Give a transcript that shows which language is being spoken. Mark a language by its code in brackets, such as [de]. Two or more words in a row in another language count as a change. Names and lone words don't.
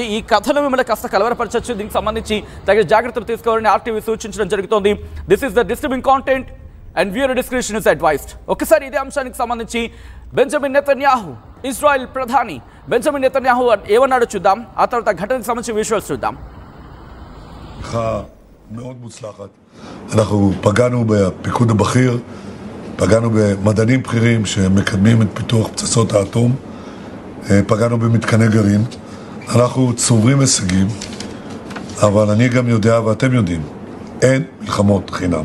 [te] ఈ కథను మిమ్మల్ని కాస్త కలవరపరచచ్చు, దీనికి సంబంధించి తగిన జాగ్రత్తలు తీసుకోవాలని ఆర్టీవీ సూచించడం జరుగుతోంది. [en] This is the disturbing content and viewer discretion is advised. [te] ఒకసారి ఇదే అంశానికి సంబంధించి బెంజమిన్ నెతన్యాహు, ఇజ్రాయెల్ ప్రధాని బెంజమిన్ నెతన్యాహు ఏమన్నాడో చూద్దాం. ఆ తర్వాత ఘటనకు సంబంధించి విజువల్స్ చూద్దాం. [he] מאוד מוצלחת. אנחנו פגענו בפיקוד הבכיר, פגענו במדענים בכירים שמקדמים את פיתוח פצצות האטום, פגענו במתקני גרעין. אנחנו צוברים הישגים, אבל אני גם יודע ואתם יודעים, אין מלחמות חינם.